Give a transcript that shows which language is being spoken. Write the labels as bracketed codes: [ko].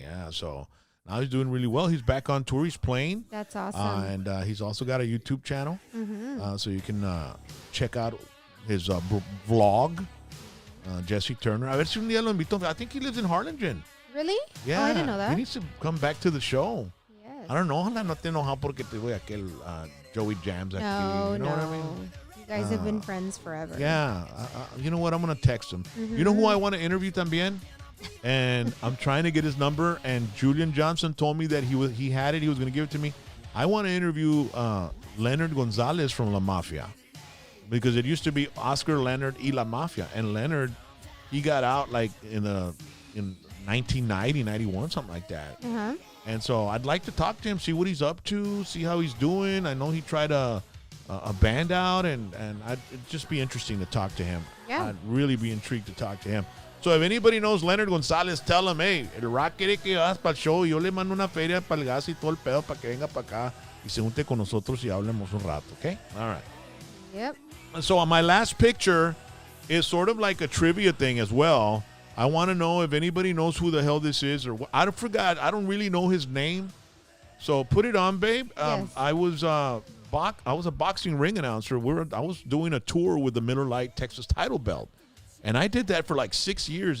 [en] Yeah, so now he's doing really well. He's back on tour. He's playing. That's awesome. And he's also got a YouTube channel. So you can check out his vlog, Jesse Turner. [es] A ver si un día lo invito. [en] I think he lives in Harlingen. Really? Yeah. Oh, I didn't know that. He needs to come back to the show. Yes. I don't know. [es] Ojalá no te enoja porque te voy a aquel Joey Jams aquí. [en] No, You know what I mean? You guys have been friends forever. Yeah. You know what? I'm going to text him. You know who I want to interview también? And I'm trying to get his number. And Julian Johnson told me that he had it. He was going to give it to me. I want to interview Leonard Gonzalez from La Mafia. Because it used to be Oscar, Leonard, y La Mafia. And Leonard, he got out like in 1990, 91, something like that. And so I'd like to talk to him, see what he's up to, see how he's doing. I know he tried a band out, and it'd just be interesting to talk to him. Yeah. I'd really be intrigued to talk to him. So if anybody knows Leonard Gonzalez, tell him, hey, [es] el Rock quiere que vas para el show. Yo le mando una feria para el gas y todo el pedo para que venga para acá y se junte con nosotros y hablemos un rato, okay? [en] All right. Yep. So on my last picture is sort of like a trivia thing as well. I want to know if anybody knows who the hell this is, or I forgot. I don't really know his name. So put it on, babe. Yes. I was a boxing ring announcer. I was doing a tour with the Miller Lite Texas title belt, and I did that for like 6 years.